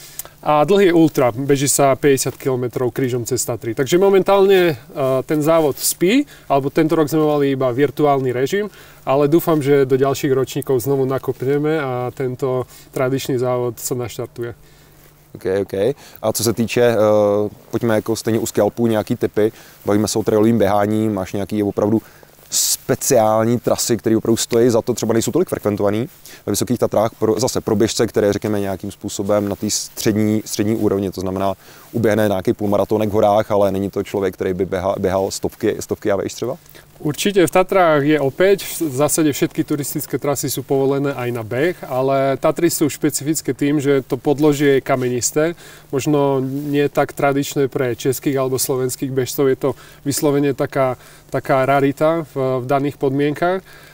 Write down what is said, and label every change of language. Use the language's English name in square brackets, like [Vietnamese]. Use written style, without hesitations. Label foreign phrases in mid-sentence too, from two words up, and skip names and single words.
[Slovak] A dlhý je ultra, beží sa 50 km krížom cez Tatry. Takže momentálne ten závod spí, alebo tento rok sme mali iba virtuálny režim, ale dúfam, že do ďalších ročníkov znovu nakopneme a tento tradičný závod sa naštartuje. OK. [Czech] A co se týče, pojďme jako stejně u skialpů nějaký tipy, bavíme se o trailovým běhání, máš nějaký opravdu speciální trasy, které opravdu stojí za to, třeba nejsou tolik frekventovaný ve Vysokých Tatrách, zase pro běžce, které řekněme nějakým způsobem na té střední úrovni, to znamená uběhne nějaký půlmaratonek v horách, ale není to člověk, který by běhal stovky a vejš třeba? [Slovak] Určite v Tatrách je opäť, v zásade všetky turistické trasy sú povolené aj na beh, ale Tatry sú špecifické tým, že to podložie je kamenisté, možno nie tak tradičné pre českých alebo slovenských bežcov, je to vyslovene taká rarita v daných podmienkach.